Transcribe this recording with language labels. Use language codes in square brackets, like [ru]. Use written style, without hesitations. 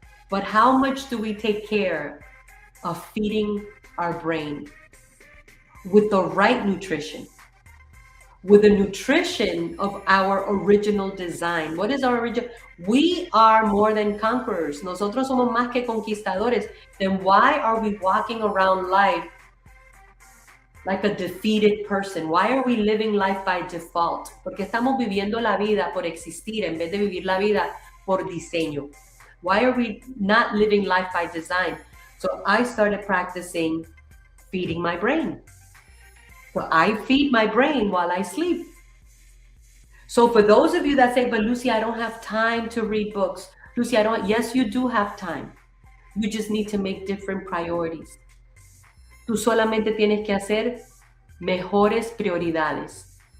[en] But how much do we take care of feeding our brain with the right nutrition? With the nutrition of our original design. What is our original? We are more than conquerors. [es] Nosotros somos más que conquistadores. [en] Then why are we walking around life like a defeated person? Why are we living life by default? [es] Porque estamos viviendo la vida por existir en vez de vivir la vida por diseño. [en] Why are we not living life by design? So I started practicing feeding my brain. So I feed my brain while I sleep. So for those of you that say, but Lucy, I don't have time to read books. Lucy, yes, you do have time. You just need to make different priorities. [es] Tú solamente tienes que hacer mejores prioridades.